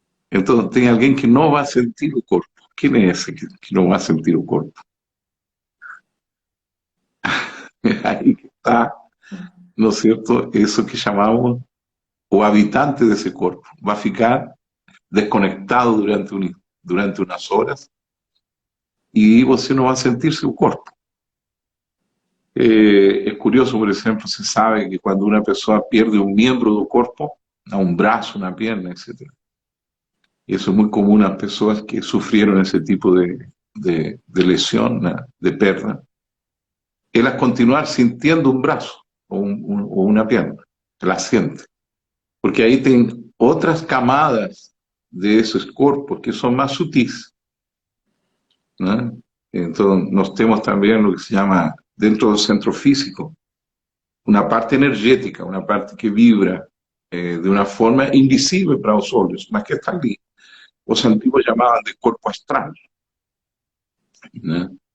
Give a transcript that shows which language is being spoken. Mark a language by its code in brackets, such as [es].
[es] Entonces hay alguien que no va a sentir el cuerpo. ¿Quién es ese que no va a sentir el cuerpo? Ahí está, ¿no es cierto? Eso que llamamos o habitante de ese cuerpo. Va a ficar desconectado durante unas horas y você no va a sentir su cuerpo. Es curioso, por ejemplo, se sabe que cuando una persona pierde un miembro del cuerpo, un brazo, una pierna, etc. Y eso es muy común a personas que sufrieron ese tipo de lesión, de pérdida. Ellas continuar sintiendo un brazo o una pierna, la siente. Porque ahí tienen otras camadas de esos cuerpos que son más sutiles, ¿no? [pt] Entonces, nós temos também o que se chama, dentro do centro físico, uma parte energética, uma parte que vibra de uma forma invisível para os olhos, mas que está ali. Os antigos chamavam de corpo astral, né?